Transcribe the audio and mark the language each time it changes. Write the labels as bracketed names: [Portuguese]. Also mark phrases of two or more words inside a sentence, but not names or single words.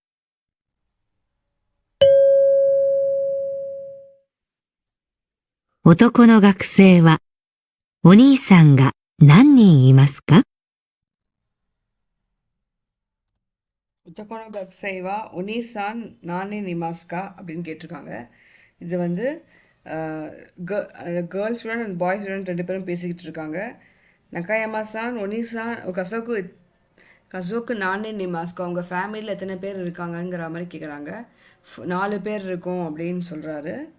[Japanese] 男の学生は、お兄さんが何人いますか？男の学生はお兄さん何人いますか [Tamil] அப்படின்னு கேட்டிருக்காங்க. இது வந்து [English] girl student and boy student [Tamil] 2 பேரும் பேசிக்கிட்டு இருக்காங்க. [Japanese] 中山さん お兄さん 家族 何人いますか [Tamil] உங்கள் ஃபேமிலியில் எத்தனை பேர் இருக்காங்கங்கிற மாதிரி கேட்குறாங்க. 4 பேர் இருக்கோம் அப்படின்னு சொல்கிறாரு.